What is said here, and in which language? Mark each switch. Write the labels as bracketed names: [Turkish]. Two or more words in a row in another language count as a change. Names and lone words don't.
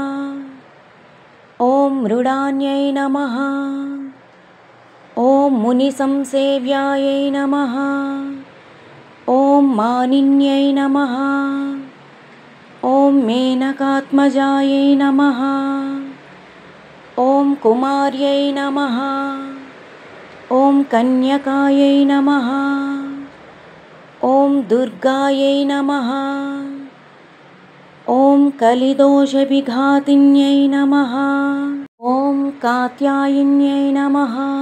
[Sanskrit] ఓం మృడాన్యై నమః. ఓం మునిసంసేవ్యాయై నమః. ఓం మానిన్యై నమః. ఓం మేనకాత్మజాయై నమః. ॐ कुमार्यै नमः। ॐ कन्यकायै नमः। ॐ दुर्गायै नमः। ॐ कलिदोषविघातिन्यै नमः। ॐ कात्यायिन्यै नमः।